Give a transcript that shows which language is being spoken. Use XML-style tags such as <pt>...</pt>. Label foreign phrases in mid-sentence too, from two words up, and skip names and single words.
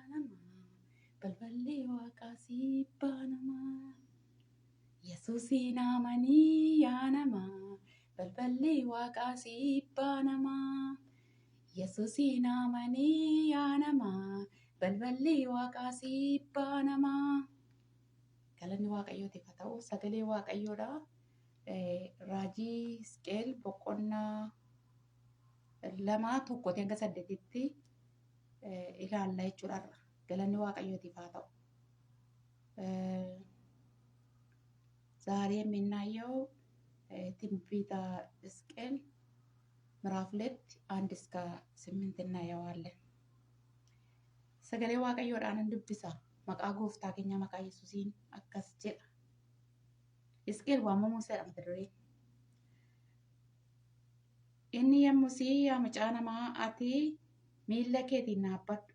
<om>namaa balballi waaqaa sibbaa namaa yesuusii naamanii yaa namaa balballi waaqaa sibbaa namaa yesuusii naamanii yaa namaa balballi waaqaa sibbaa namaa. Galanni waaqayyootiif haa ta'u. Sagalee waaqayyoodha. raajii Hisqeel boqonnaa lamaa tokkotti hanga 8tti ilaalla jechuudha. Galanni Waaqayyootiif haa ta'u.</om> <am>ዛሬ የምናየው ትንቢተ ሕዝቅኤል ምዕራፍ 2 1 እስከ 8 እናየዋለን።</am> <om>Sagalee Waaqayyoodhaan dubbisa. Maqaa Gooftaa keenya maqaa Yesuusiin akkas jedha. Hisqeel waamamuu isaa mata dureen. Inni yommusii yaa mucaa namaa ati miilla keetiin dhaabbadhu.</om>